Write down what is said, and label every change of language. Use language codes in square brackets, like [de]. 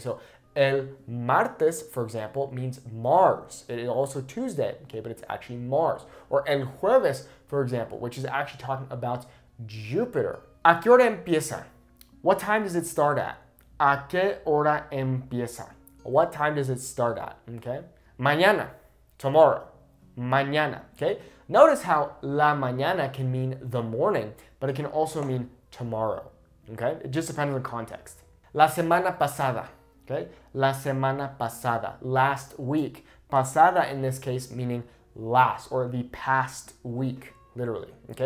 [en] So, el martes, for example, means Mars. It is also Tuesday, okay, but it's actually Mars. Or el jueves, for example, which is actually talking about Jupiter. [es] ¿A qué hora empieza? [en] What time does it start at? [es] ¿A qué hora empieza? [en] What time does it start at, okay? Mañana, tomorrow, mañana, okay? Notice how la mañana can mean the morning, but it can also mean tomorrow, okay? It just depends on the context. La semana pasada, okay? La semana pasada, last week. Pasada in this case meaning last or the past week, literally, okay?